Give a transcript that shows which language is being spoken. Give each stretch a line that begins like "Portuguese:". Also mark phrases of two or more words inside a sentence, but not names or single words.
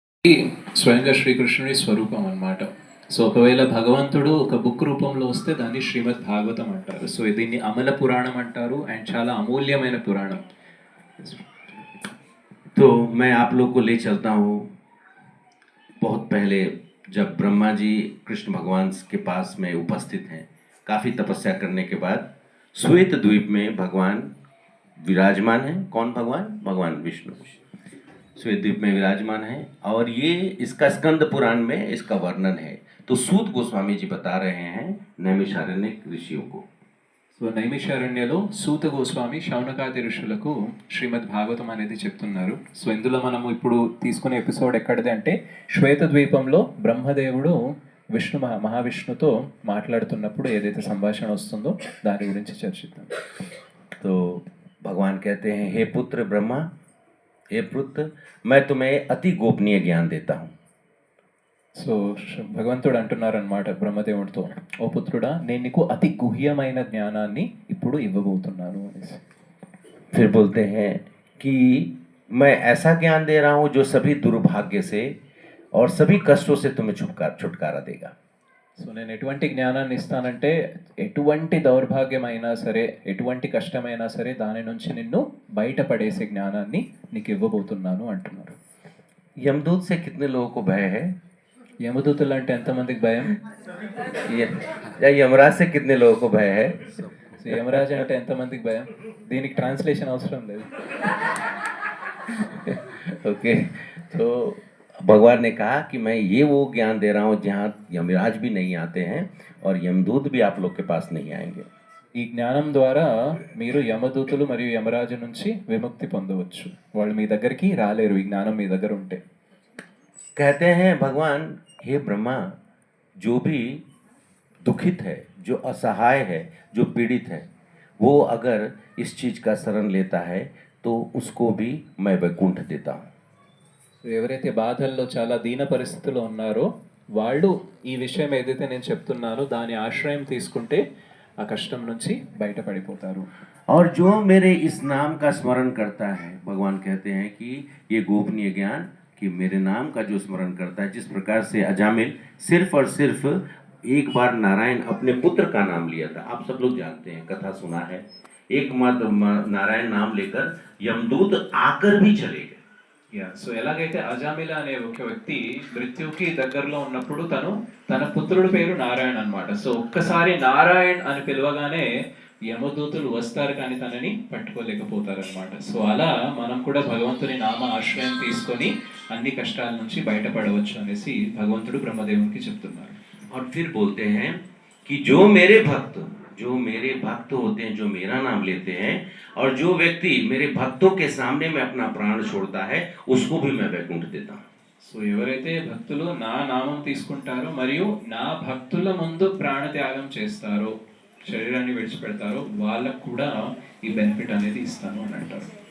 Telugu: ఈ స్వయంగా శ్రీకృష్ణుడి స్వరూపం అన్నమాట. సో ఒకవేళ భగవంతుడు ఒక బుక్ రూపంలో వస్తే దాన్ని శ్రీమద్ భాగవతం అంటారు. సో దీన్ని అమల పురాణం అంటారు అండ్ చాలా అమూల్యమైన పురాణం.
Hindi: तो मैं आप लोग को ले चलता हूँ बहुत पहले, जब ब्रह्मा जी कृष्ण भगवान के पास में उपस्थित हैं। काफ़ी तपस्या करने के बाद श्वेत द्वीप में भगवान विराजमान हैं। कौन भगवान? भगवान विष्णु श्वेत द्वीप में विराजमान है। और ये इसका स्कंद पुराण में इसका वर्णन है। तो सूत गोस्वामी जी बता रहे हैं नैमिषारण्य ऋषियों को।
Telugu: సో నైమిషారణ్యలో సూత గోస్వామి శౌనకాది ఋషులకు శ్రీమద్ భాగవతం అనేది చెప్తున్నారు. సో ఇందులో మనము ఇప్పుడు తీసుకునే ఎపిసోడ్ ఎక్కడిది అంటే శ్వేత ద్వీపంలో బ్రహ్మదేవుడు మహావిష్ణుతో మాట్లాడుతున్నప్పుడు ఏదైతే సంభాషణ వస్తుందో దాని గురించి చర్చిద్దాం.
Hindi: तो भगवान कहते हैं, हे पुत्र ब्रह्मा, हे पुत्र, मैं तुम्हें अति गोपनीय ज्ञान देता हूँ।
Telugu: సో భగవంతుడు అంటున్నారనమాట బ్రహ్మదేవుడితో, ఓ పుత్రుడా, నేను నీకు అతి గుహ్యమైన జ్ఞానాన్ని ఇప్పుడు ఇవ్వబోతున్నాను అనేసి.
Hindi: फिर बोलते हैं कि मैं ऐसा ज्ञान दे रहा हूँ जो सभी दुर्भाग्य से और सभी कष्टों से तुम्हें छुटकारा देगा।
Telugu: సో నేను ఎటువంటి జ్ఞానాన్ని ఇస్తానంటే ఎటువంటి దౌర్భాగ్యమైనా సరే, ఎటువంటి కష్టమైనా సరే దాని నుంచి నిన్ను బయటపడేసే జ్ఞానాన్ని నీకు ఇవ్వబోతున్నాను అంటున్నారు.
Hindi: यमदूत से कितने लोगों को भय है?
Telugu: యమదూతులు అంటే ఎంతమందికి భయం?
Hindi: या यमराज से कितने लोगों को भय है?
Telugu: సో యమరాజు అంటే ఎంతమందికి భయం? దీనికి ట్రాన్స్లేషన్ అవసరం లేదు.
Hindi: ओके, तो भगवान ने कहा कि मैं ये वो ज्ञान दे रहा हूँ जहाँ यमराज भी नहीं आते हैं और यमदूत भी आप लोग के पास नहीं आएंगे।
Telugu: ఈ జ్ఞానం ద్వారా మీరు యమదూతులు మరియు యమరాజు నుంచి విముక్తి పొందవచ్చు. వాళ్ళు మీ దగ్గరికి రాలేరు ఈ జ్ఞానం మీ దగ్గర ఉంటే.
Hindi: कहते हैं भगवान, हे ब्रह्मा, जो भी दुखित है, जो असहाय है, जो पीड़ित है, वो अगर इस चीज़ का शरण लेता है तो उसको भी मैं वैकुंठ देता हूँ।
Telugu: ఎవరైతే బాధల్లో చాలా దీన పరిస్థితుల్లో ఉన్నారో వాళ్ళు ఈ విషయం ఏదైతే నేను చెప్తున్నానో దాని ఆశ్రయం తీసుకుంటే ఆ కష్టం నుంచి బయటపడిపోతారు.
Hindi: और जो मेरे इस नाम का स्मरण करता है, भगवान कहते हैं कि ये गोपनीय ज्ञान, कि मेरे नाम का जो स्मरण करता है, जिस प्रकार से अजामिल सिर्फ और सिर्फ एक बार नारायण अपने पुत्र का नाम लिया था। आप सब लोग जानते हैं, कथा सुना है। एकमात्र नारायण नाम लेकर यमदूत आकर भी चले गए।
Telugu: సో ఎలాగైతే అజామిల అనే ఒక వ్యక్తి మృత్యుకి దగ్గరలో ఉన్నప్పుడు తన పుత్రుడి పేరు నారాయణ అన్నమాట. సో ఒక్కసారి నారాయణ్ అని పిలవగానే యమదూతులు వస్తారు కానీ తనని పట్టుకోలేకపోతారనమాట. సో అలా మనం కూడా భగవంతుని నామ ఆశ్రయం తీసుకొని అన్ని కష్టాల నుంచి బయటపడవచ్చు అనేసి భగవంతుడు బ్రహ్మదేవునికి చెప్తున్నారు.
Hindi: और फिर बोलते हैं कि जो मेरे भक्त होते हैं, जो मेरा नाम लेते हैं, और जो व्यक्ति मेरे भक्तों के सामने में अपना प्राण छोड़ता है, उसको भी मैं वैकुंठ देता हूँ।
Telugu: సో ఎవరైతే భక్తులు నా నామం తీసుకుంటారో మరియు నా భక్తుల ముందు ప్రాణత్యాగం చేస్తారో, శరీరాన్ని విడిచిపెడతారో వాళ్ళకు కూడా ఈ బెనిఫిట్ అనేది ఇస్తాను అని అంటారు.